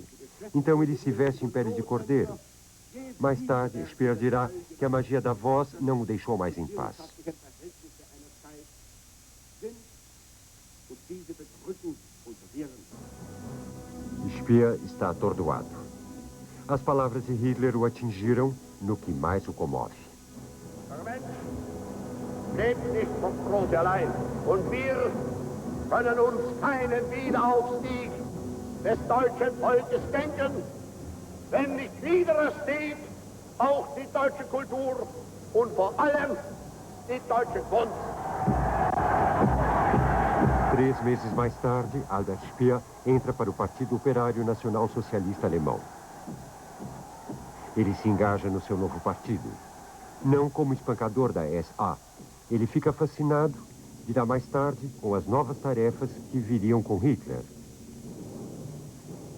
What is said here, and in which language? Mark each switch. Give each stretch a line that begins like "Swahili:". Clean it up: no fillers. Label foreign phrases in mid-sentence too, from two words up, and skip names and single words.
Portuguese: Então ele se veste em pele de cordeiro. Mais tarde, Speer dirá que a magia da voz não o deixou mais em paz. Speer está atordoado. As palavras de Hitler o atingiram no que mais o comove.
German: Lebt nicht vom Thron allein. Und wir können uns keinen Wiederaufstieg des deutschen Volkes denken, wenn nicht wieder steht auch die deutsche Kultur und vor allem die deutsche Kunst.
Portuguese: 3 meses mais tarde, Albert Speer entra para o Partido Operário Nacional Socialista Alemão. Ele se engaja no seu novo partido. Não como espancador da SA. Ele fica fascinado, dirá mais tarde, com as novas tarefas que viriam com Hitler.